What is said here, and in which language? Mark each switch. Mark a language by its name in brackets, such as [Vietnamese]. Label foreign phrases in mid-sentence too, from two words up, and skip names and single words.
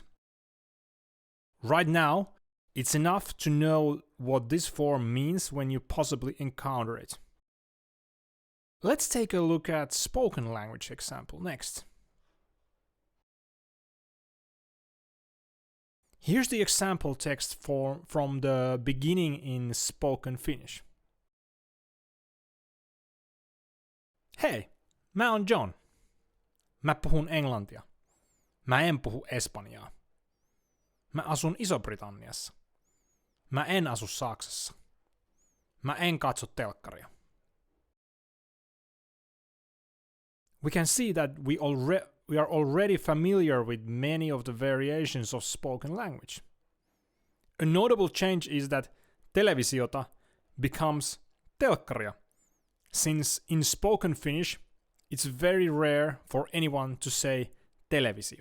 [English] Right now, it's enough to know what this form means when you possibly encounter it. Let's take a look at spoken language example next. Here's the example text from the beginning in spoken Finnish. [Finnish] Hei, mä oon John. Mä puhun englantia. Mä en puhu espanjaa. Mä asun Iso-Britanniassa. Mä en asu Saksassa. Mä en katso telkkaria. [English] We can see that we are already familiar with many of the variations of spoken language. A notable change is that televisiota becomes telkkaria, since in spoken Finnish it's very rare for anyone to say televisio.